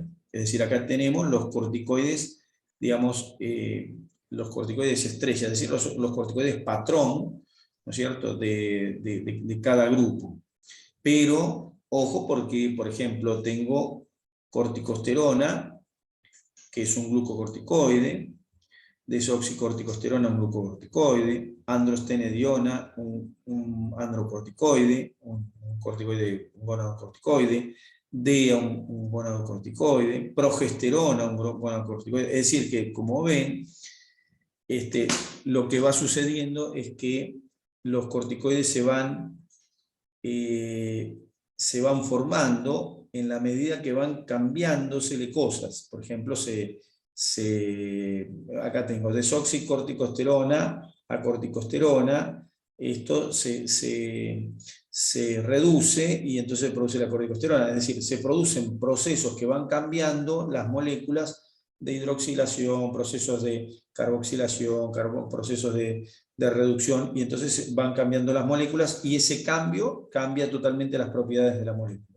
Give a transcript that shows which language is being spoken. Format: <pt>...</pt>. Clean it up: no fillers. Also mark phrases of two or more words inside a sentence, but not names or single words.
<es>Es decir, acá tenemos los corticoides, digamos, los corticoides estrella, es decir, los corticoides patrón, ¿no es cierto?, de cada grupo. Pero, ojo, porque, por ejemplo, tengo corticosterona, que es un glucocorticoide, desoxicorticosterona, un glucocorticoide, androstenediona, un androcorticoide, un gonadocorticoide, DEA, un gonadocorticoide, progesterona, un gonadocorticoide. Es decir, que como ven, lo que va sucediendo es que los corticoides se van formando en la medida que van cambiándosele cosas. Por ejemplo, acá tengo desoxicorticosterona a corticosterona, esto se reduce y entonces produce la corticosterona, es decir, se producen procesos que van cambiando las moléculas de hidroxilación, procesos de carboxilación, procesos de reducción, y entonces van cambiando las moléculas y ese cambio cambia totalmente las propiedades de la molécula.</es>